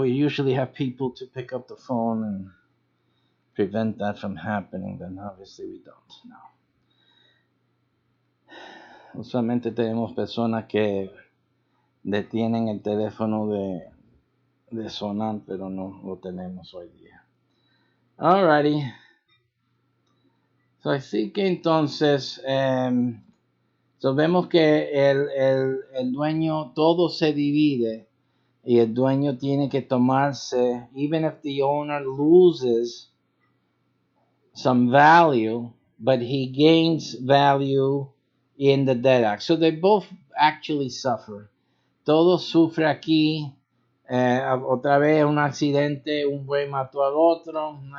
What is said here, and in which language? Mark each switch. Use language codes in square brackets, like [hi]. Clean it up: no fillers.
[en] We usually have people to pick up the phone and prevent that from happening, but obviously we don't. No. [es] Usualmente tenemos personas que detienen el teléfono de sonar, pero no lo tenemos hoy día. [en] Alrighty. So, [es] así que entonces, [en] so [es] vemos que el dueño, todo se divide y el dueño tiene que tomarse, [en] even if the owner loses some value, but he gains value in the dead act. So they both actually suffer. [es] Todo sufre aquí. Otra vez un accidente, un buey mató al otro.